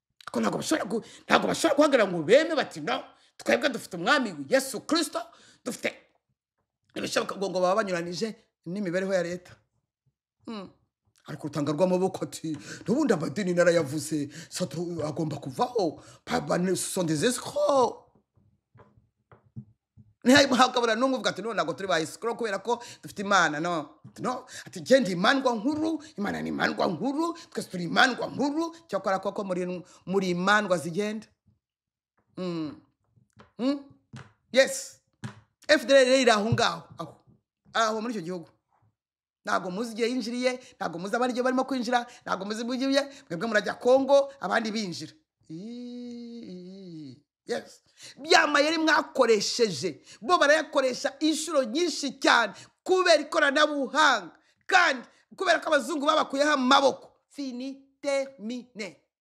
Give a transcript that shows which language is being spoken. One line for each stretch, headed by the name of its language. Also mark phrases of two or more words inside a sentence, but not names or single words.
Kinyarwanda: Ko ntabwo bashobora gu-, ntabwo bashobora guhagarara ngo beme bati, "No, twebwe dufite umwami Yesu Kristo, dufite ibishoboka," ngo, ngo baba banyuranije n'imibereho ya leta. Hmm. Ariko utanga rw'amaboko ati, "N'ubundi amadini narayavuze, so tu-, agomba kuvaho. Pa-, ba-,
French: ne, ce sont des escrocs."
Kinyarwanda: Ntihabura n'umwe uvuga ati, "No, ntabwo turi ba escrocs kubera ko dufite Imana, no." No. Ati, "Jye ndi imandwa nkuru, Imana ni imandwa nkuru, twese turi imandwa nkuru." Cyakora koko muri, muri imandwa zigenda. Hmm. Hmm? Yes. F D L rero iri aho ngaho, aho. Aho muri icyo gihugu. Ntabwo muzi igihe yinjiriye, ntabwo muzi abandi igihe barimo kwinjira, ntabwo muzi mu gihe, mwebwe murajya Kongo, abandi binjira. Iiii. Yes. Bya mayeri mwakoresheje, bo barayakoresha inshuro nyinshi cyane kubera ikoranabuhanga. Kandi kubera ko abazungu babakuyeho amaboko.
French: Fini, termine.